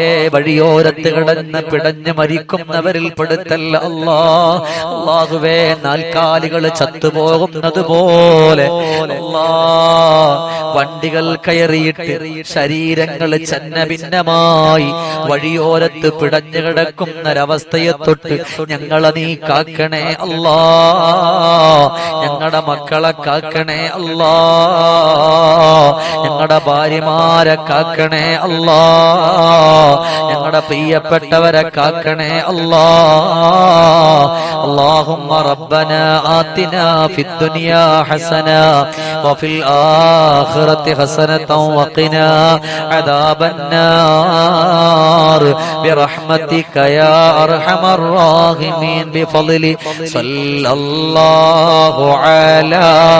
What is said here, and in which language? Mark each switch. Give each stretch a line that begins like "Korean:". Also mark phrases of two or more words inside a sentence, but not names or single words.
Malayalam: വഴിയോരത്ത് കിടന്ന് പിടഞ്ഞ് മരിക്കുന്നവരിൽ പെടുത്തല്ല അല്ലാ അല്ലാഹുവേ നാൽക്കാലികൾ ചത്തുപോകുന്നത് പോലെ അല്ലാ വണ്ടികൾ കയറിയിട്ട് ശരീരങ്ങൾ ഛന്നഭിന്നമായി വഴിയോരത്ത് പിടഞ്ഞു കിടക്കുന്നൊരവസ്ഥയെ തൊട്ട് ഞങ്ങളെ നീ കാക്കണേ അല്ലാ ഞങ്ങളുടെ മക്കളെ കാക്കണേ അല്ലാ ഞങ്ങളുടെ ഭാര്യമാരെ കാക്കണേ അല്ലാ ഞങ്ങളുടെ പ്രിയപ്പെട്ടവരെ കാക്കണേ അല്ലാ
Arabic: اللهم ربنا آتنا في الدنيا حسنة وفي الآخرة حسنة وقنا عذاب النار برحمتك يا أرحم الراحمين بفضل صلى الله على